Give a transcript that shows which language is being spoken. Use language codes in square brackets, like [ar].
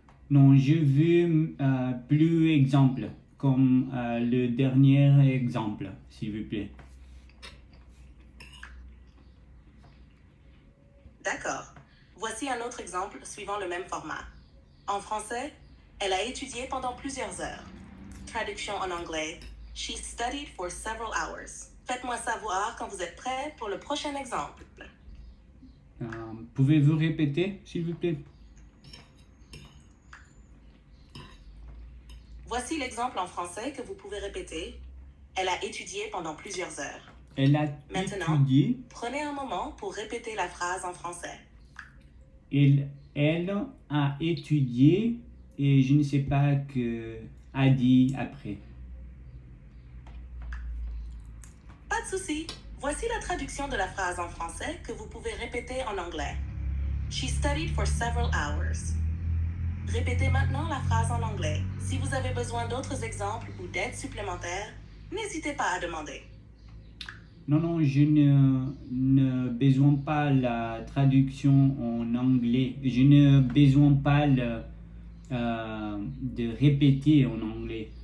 [fr] Non, je veux plus d'exemples, comme le dernier exemple, s'il vous plaît. D'accord. Voici un autre exemple suivant le même format. En français, elle a étudié pendant plusieurs heures. Traduction en anglais. [en] She studied for several hours. [fr] Faites-moi savoir quand vous êtes prêts pour le prochain exemple. Pouvez-vous répéter, s'il vous plaît? Voici l'exemple en français que vous pouvez répéter. Elle a étudié pendant plusieurs heures. Elle a Maintenant, étudié. Prenez un moment pour répéter la phrase en français. Elle a étudié et je ne sais pas que a dit après. Pas de souci. Voici la traduction de la phrase en français que vous pouvez répéter en anglais. [en] She studied for several hours. [fr] Répétez maintenant la phrase en anglais. Si vous avez besoin d'autres exemples ou d'aide supplémentaire, n'hésitez pas à demander. Non, je ne besoin pas la traduction en anglais. Je ne besoin pas de répéter en anglais.